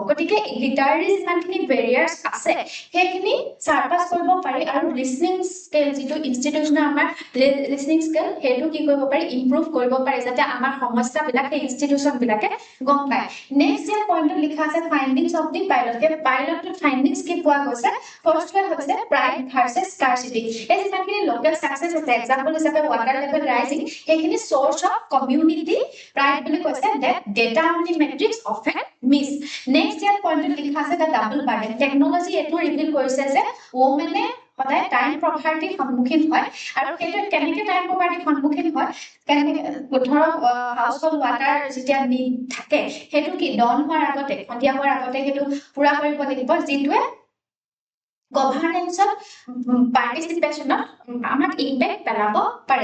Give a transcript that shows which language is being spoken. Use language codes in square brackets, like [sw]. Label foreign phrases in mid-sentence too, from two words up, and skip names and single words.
[as] গতিকে লিটাৰেৰী যিমানখিনি বেৰিয়াৰ্স আছে সেইখিনি সাৰপাস কৰিব পাৰি আৰু [en] listening scale [as] যিটো ইনষ্টিটিউচনৰ আমাৰ [en] listening scale [as] সেইটো কি কৰিব পাৰি ইমপ্ৰুভ কৰিব পাৰি যাতে আমাৰ সমস্যাবিলাক এই ইনষ্টিটিউচন বিলাকে গম পায়। নেক্সট ইয়াৰ পইণ্টত লিখা আছে [en] findings of the pilot. [as] সেই পাইলটৰ ফাইন্ডিংছ কি পোৱা গৈছে? [en] first one হৈছে pride versus scarcity। [as] এই যিমানখিনি [en] local success [as] আছে এক্সাম্পল হিচাপে [en] water level rising [as] সেইখিনি [en] source of community pride [as] বুলি কৈছে [en] that data only metrics often miss. [as] next ইয়াৰ পইণ্টত লিখা আছে [en] the double burden. [as] টেকনলজি এটো ৰিভিল কৰিছে যে ওমেনে সদায় [en] time poverty [as] সন্মুখীন হয় আৰু সেইটো কেনেকৈ [en] time poverty [as] সন্মুখীন হয় কেনেকৈ ধৰক [en] household water [as] যেতিয়া নিড থাকে সেইটো কি ডন হোৱাৰ আগতে সন্ধিয়া হোৱাৰ আগতে সেইটো পুৰা কৰিব লাগিব যিটোৱে গভৰ্নেন্সত পাৰ্টিসিপেশনত আমাক ইম্প্যাক্ট পেলাব পাৰে।